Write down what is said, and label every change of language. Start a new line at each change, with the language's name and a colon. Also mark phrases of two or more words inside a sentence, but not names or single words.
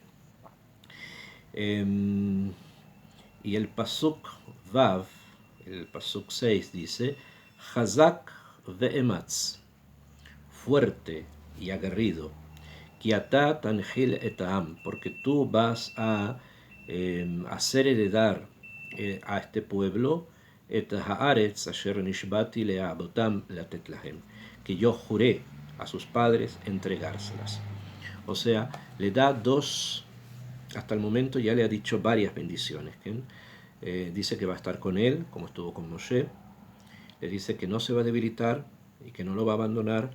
Spanish: Y el
Hebrew: פסוק ו,
Spanish: el Pasuk 6 dice,
Hebrew: חזק ואמץ,
Spanish: fuerte y aguerrido,
Hebrew: כי אתה תנחיל את העם,
Spanish: porque tú vas a hacer heredar a este pueblo
Hebrew: את הארץ אשר נשבעתי לאבותם לתת להם,
Spanish: que yo juré a sus padres entregárselas. O sea, le da dos, hasta el momento ya le ha dicho varias bendiciones. Dice que va a estar con él, como estuvo con Moshe. Le dice que no se va a debilitar y que no lo va a abandonar.